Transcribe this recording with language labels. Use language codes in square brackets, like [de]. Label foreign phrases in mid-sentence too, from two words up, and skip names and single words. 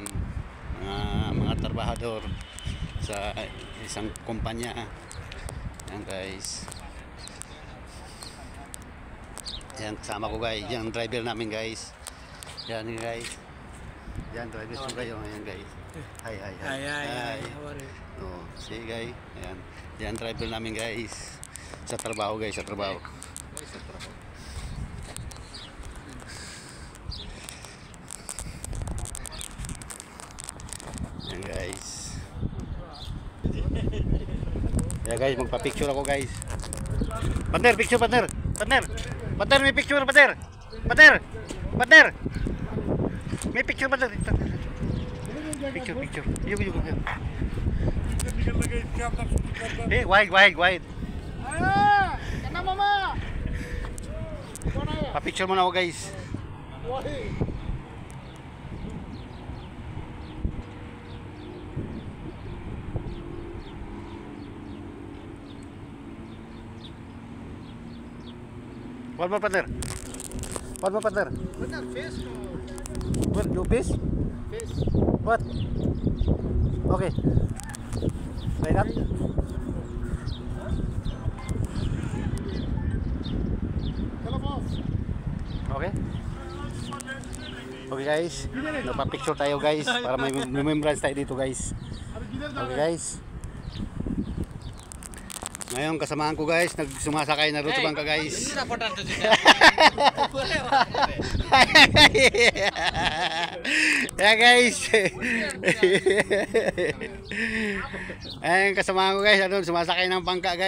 [tl] Mga trabahador sa isang kumpanya. Yan guys. Yan kasama ko guys, yung driver namin guys. Yan guys. Yan driver ko kayo, yan guys. [en] Hi. How are you? Oh, see guys. [tl] Yan. Yan driver namin guys. Sa trabaho guys, sa trabaho. Yan guys. Yan guys, magpa-picture ako guys. Partner, picture partner. Partner, may picture partner. Partner. May picture partner. Picture. Yuk. [hi] निकल लगे इसके अंदर शूटिंग कर [en] Eh, wide. [hi] कहना मामा कौन आया [tl] Pa-picture muna ako guys. [hi] वही [en] One more partner. [hi] बता फेस [en] What? No face? [hi] फेस [en] What? Okay. Like that? [hi] चलो बॉस [en] Okay. Okay guys. [tl] Nagpa-picture tayo guys para may remembrance tayo dito guys. [hi] अरे किधर जा [en] Okay guys. [tl] Ngayon kasamahan ko guys, nagsumasakay na rin sa bangka guys. [en] Yeah guys. [tl] Ayun kasamahan ko guys, ano, sumasakay ng bangka guys.